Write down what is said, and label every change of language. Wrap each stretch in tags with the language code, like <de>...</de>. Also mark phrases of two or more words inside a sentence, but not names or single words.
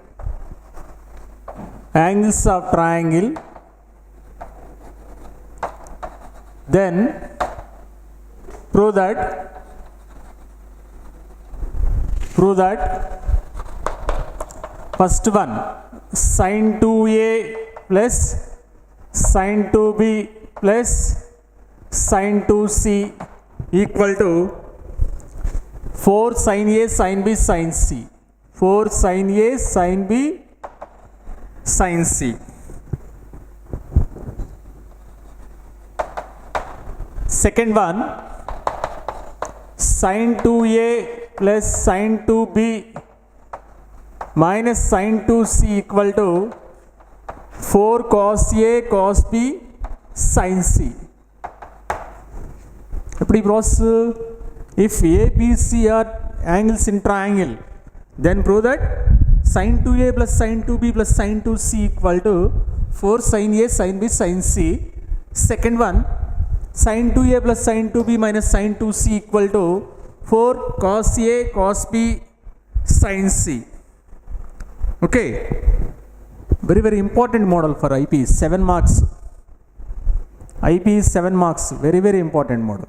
<en>then prove that first one, sin 2A plus sin 2B plus sin 2C equal to 4 sin A sin B sin C. 4 sin A sin B sin C. Second one, sin 2A plus sin 2B minus sin 2C equal to 4 cos A cos B sin C. If A, B, C are angles in triangle, then prove that sin 2A plus sin 2B plus sin 2C equal to 4 sin A sin B sin C. Second one, sin 2A plus sin 2B minus sin 2C equal to 4 cos A cos B sin C. Okay, very important model for IP, 7 marks. IP is 7 marks, very important model.</en>